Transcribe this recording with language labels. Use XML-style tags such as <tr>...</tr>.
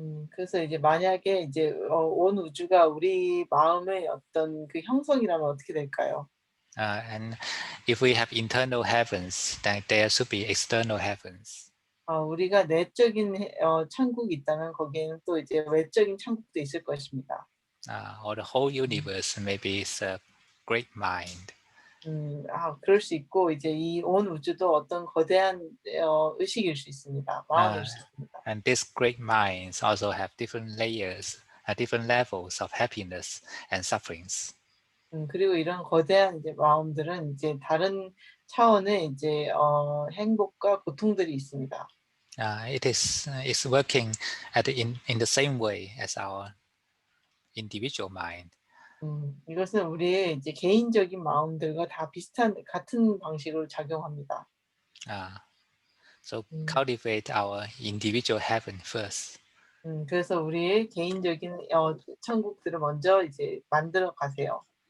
<ko>그래서 이제 만약에 이제 온 우주가 우리 마음의 어떤 그 형성이라면 어떻게 될까요?</ko> <en>And if we have internal heavens, then there should be external heavens.</en> <ko>우리가 내적인 천국이 있다면 거기에는 또 이제 외적인 천국도 있을 것입니다.</ko> <en>Or the whole universe maybe is a great mind.</en> <ko>그럴 수 있고 이제 이 온 우주도 어떤 거대한 의식일 수 있습니다. 마음일 수 있습니다.</ko> <en>And these great minds also have different layers, different levels of happiness and sufferings.</en> <ko>그리고 이런 거대한 이제 마음들은 이제 다른 차원의 이제 행복과 고통들이 있습니다.</ko> <en>It's working in the same way as our individual mind.</en> <ko>이것은 우리의 이제 개인적인 마음들과 다 같은 방식으로 작용합니다.</ko> <en>So cultivate our individual heaven first.</en> <ko>그래서 우리의 개인적인 천국들을 먼저 이제 만들어 가세요.</ko>